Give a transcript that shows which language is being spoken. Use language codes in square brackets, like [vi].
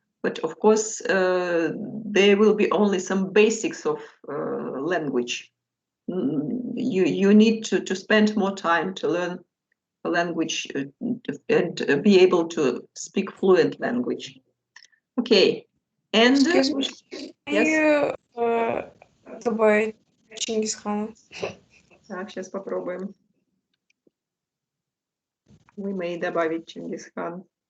[en] But of course, there will be only some basics of language. You need to spend more time to learn a language and be able to speak fluent language. Okay, and Excuse me, yes. you [ru] добавить Чингисхана? Так, сейчас попробуем. [en] We may [ru] добавить [en] Чингисхан.